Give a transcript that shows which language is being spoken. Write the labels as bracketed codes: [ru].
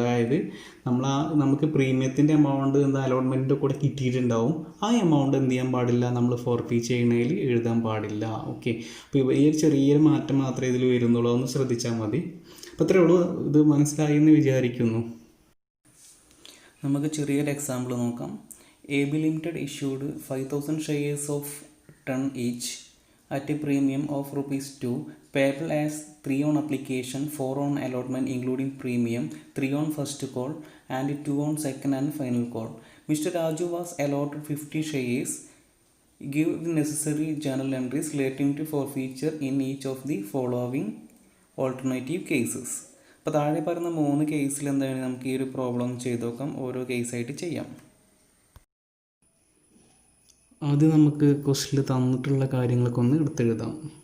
[ml] അതായത് നമുക്ക് പ്രീമിയത്തിൻ്റെ എമൗണ്ട് എന്താ അലോട്ട്മെൻറ്റിൻ്റെ കൂടെ കിട്ടിയിട്ടുണ്ടാവും, ആ എമൗണ്ട് എന്ത് ചെയ്യാൻ പാടില്ല, നമ്മൾ ഫോർഫീറ്റ് ചെയ്യുന്നതിൽ എഴുതാൻ പാടില്ല. ഓക്കെ, അപ്പോൾ ഈ ഒരു ചെറിയൊരു മാറ്റം മാത്രമേ ഇതിൽ വരുന്നുള്ളൂ, ഒന്ന് ശ്രദ്ധിച്ചാൽ മതി. അപ്പോൾ അത്രയേ ഉള്ളൂ, ഇത് മനസ്സിലായി എന്ന് വിചാരിക്കുന്നു. നമുക്ക് ചെറിയൊരു എക്സാമ്പിൾ നോക്കാം. [en] AB Limited issued 5,000 shares of 10 each at a premium of ₹2 payable as 3 on application, 4 on allotment including premium, 3 on first call and 2 on second and final call. Mr. Raju was allotted 50 shares. Give the necessary journal entries relating to forfeiture in each of the following alternative cases. [ml] അപ്പോൾ താഴെ പറയുന്ന 3 കേസിൽ എന്താണ് നമുക്ക് ഈ ഒരു problem ചെയ്ത് നോക്കാം, ഓരോ കേസായിട്ട് ചെയ്യാം. ആദ്യം നമുക്ക് ക്വസ്റ്റിൽ തന്നിട്ടുള്ള കാര്യങ്ങളൊക്കെ ഒന്ന് എടുത്തെഴുതാം.